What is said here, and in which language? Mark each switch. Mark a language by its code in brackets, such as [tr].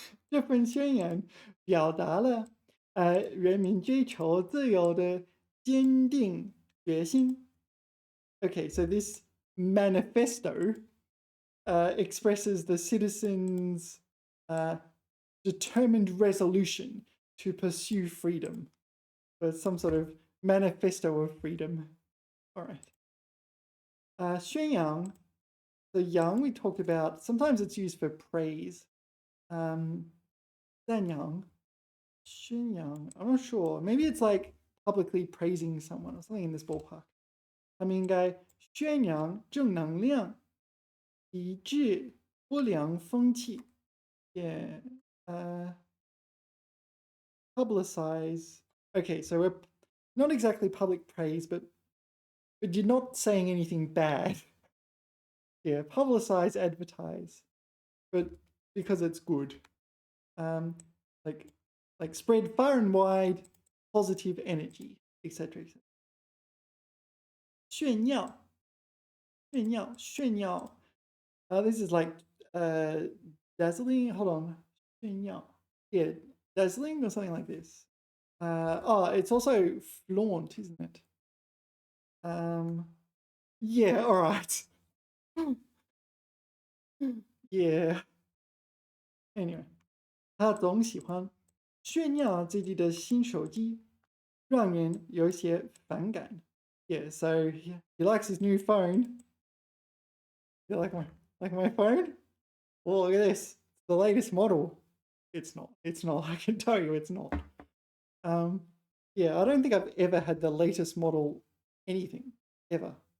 [zh] 这份宣言表达了人民追求自由的坚定决心。 [en] Okay, so this manifesto expresses the citizens' determined resolution to pursue freedom. So it's some sort of manifesto of freedom. All right. 宣扬, the yang we talked about, sometimes it's used for praise. 赞扬, 宣扬, I'm not sure. Maybe it's like publicly praising someone or something in this ballpark. [zh] 他们应该宣扬正能量，抵制不良风气。 [en] Yeah, publicize. Okay, so we're not exactly public praise, but you're not saying anything bad. Yeah, publicize, advertise, but because it's good. Like spread far and wide positive energy, etc. etc. 炫耀, 炫耀, 炫耀. This is like dazzling. Hold on. 炫耀. Yeah, dazzling or something like this. Oh, it's also flaunt, isn't it? Yeah, all right. Yeah. [zh] Anyway, 他总喜欢炫耀自己的新手机，让人有些反感。 [en] Yeah, so he likes his new phone. You like my phone? Well, look at this. It's the latest model. It's not. It's not. I can tell you it's not. Yeah, I don't think I've ever had the latest model anything ever.